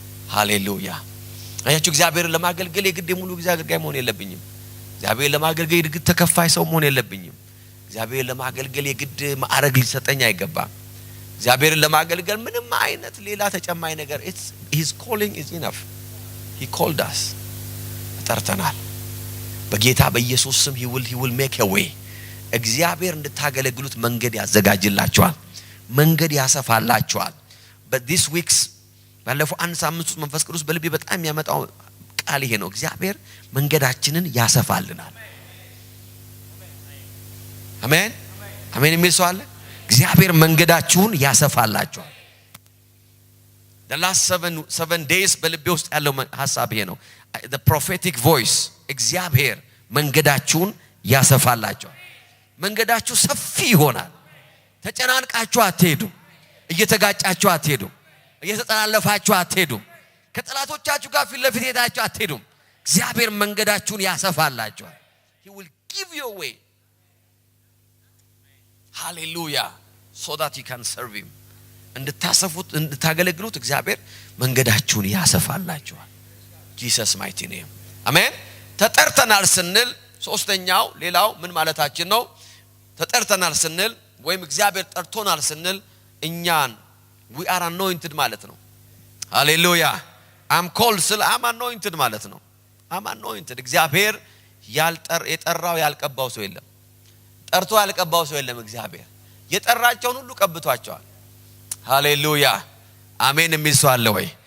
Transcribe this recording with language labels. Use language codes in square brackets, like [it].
[am] ሃሌሉያ። አያችሁ እግዚአብሔርን ለማገልገል የግድ ሙሉ ጊዜ አገልጋይ መሆን የለብኝም። እግዚአብሔርን ለማገልገል የግድ ተከፋይ ሰው መሆን የለብኝም። እግዚአብሔርን ለማገልገል የግድ ማዕረግ ሊሰጠኝ አይገባም። እግዚአብሔርን ለማገልገል ምንም አይነት ሌላ ተጨማሪ ነገር [en] his calling is enough. He called us. [am] ጠርተናል። በጌታ በኢየሱስ ስም [en] he will make a way. [am] እግዚአብሔር እንድታገለግሉት መንገድ ያዘጋጅላችኋል፣ መንገድ ያሰፋላችኋል። [en] but this weeks [am] ባለፈው አንድ ሳምንት ውስጥ መንፈስ ቅዱስ በልቤ በጣም የሚያመጣው ቃል ይሄ ነው። እግዚአብሔር መንገዳችንን ያሰፋልናል። አሜን አሜን የሚል ሰው አለ? እግዚአብሔር መንገዳችሁን ያሰፋላችኋል። [en] the last 7 days [am] በልቤ ውስጥ ያለው ሐሳብ ይሄ ነው። [en] the prophetic voice [am] እግዚአብሔር መንገዳችሁን ያሰፋላችኋል። መንገዳችሁ ሰፊ ይሆናል። ተጨናንቃችሁ አትሄዱም። እየተጋጫችሁ አትሄዱም። እየተጠላለፋችሁ አትሄዱም። ከጠላቶቻችሁ ጋር ፊት ለፊት ሄዳችሁ አትሄዱም። እግዚአብሔር መንገዳችሁን ያሰፋላችኋል። [en] he will give you a way. hallelujah, so that you can serve him. [am] እንድታሰፉት እንድታገለግሉት እግዚአብሔር መንገዳችሁን ያሰፋላችኋል። [en] Jesus mighty name. [am] አሜን። ተጠርተናል ስንል ሶስተኛው ሌላው ምን ማለታችን ነው? ተጠርተናል ስንል ወይም እግዚአብሔር ጠርቶናል ስንል እኛን [en] we are anointed [am] ማለት ነው። ሃሌሉያ። [en] I'm called [am] ስል [en] I'm anointed [am] ማለት ነው። [en] I'm anointed። [am] እግዚአብሔር የጠራው ያልቀባው ሰው የለም። ጠርቶ ያልቀባው ሰው የለም። እግዚአብሔር የጠራቸውን ሁሉ ቀብቷቸዋል። ሃሌሉያ አሜን የሚል ሰው አለ ወይ?